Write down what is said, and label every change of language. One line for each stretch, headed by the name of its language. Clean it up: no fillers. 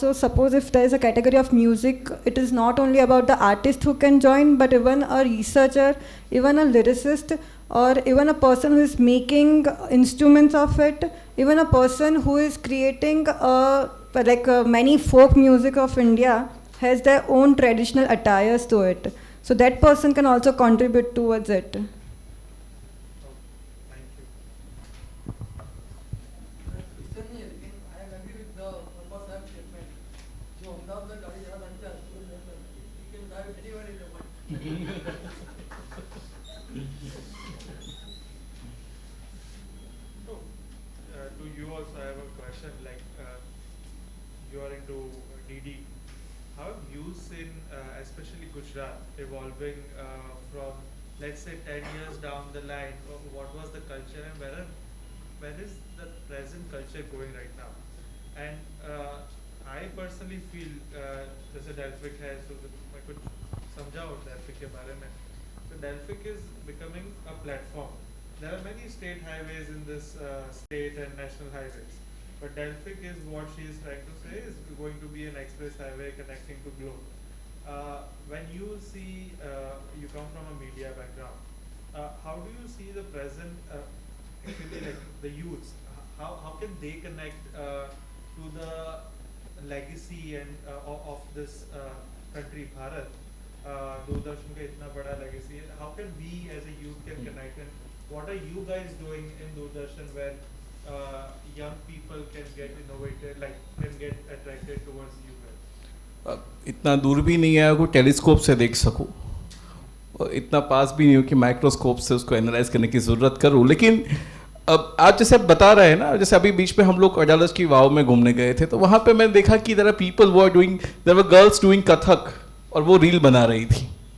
English: So suppose if there is a category of music, it is not only about the artist who can join, but even a researcher, even a lyricist, or even a person who is making instruments of it, even a person who is creating many folk music of India has their own traditional attires to it. So that person can also contribute towards it. Thank you. Recently, again, I agree with the Purpose Act statement.
Hindi: जो अहमदाबाद में गाड़ी जहाँ बनता है,
English: you can drive anywhere in the world. So, to you also, I have a question. Like, you are into DD. How have you seen, especially Gujarat, evolving from, let's say, 10 years down the line? What was the culture, and where is the present culture going right now? And I personally feel,
Hindi: जैसे Delphic है,
English: so
Hindi: मैं कुछ समझाऊँ Delphic के बारे में.
English: So Delphic is becoming a platform. There are many state highways in this state and national highways. But Delphic is what she is trying to say is going to be an express highway connecting to Globe. When you see, you come from a media background, how do you see the present, actually like the youths, how can they connect to the legacy and of this country, Bharat?
Hindi: Doordarshan ka itna bada legacy.
English: How can we as a youth can connect, and what are you guys doing in Doordarshan where young people can get innovated, like can get attracted towards you guys?
Hindi: इतना दूर भी नहीं है को telescope से देख सकूं, और इतना पास भी नहीं हो कि माइक्रोस्कोप से उसको एनालाइज करने की ज़रूरत करूं. लेकिन अब आज जैसे आप बता रहे हैं ना, जैसे अभी बीच में हम लोग अडालज की वाव में घूमने गए थे, तो वहाँ पे मैंने देखा कि
English: there are people वो are doing, there were girls doing Kathak,
Hindi: और वो रील बना रही थी.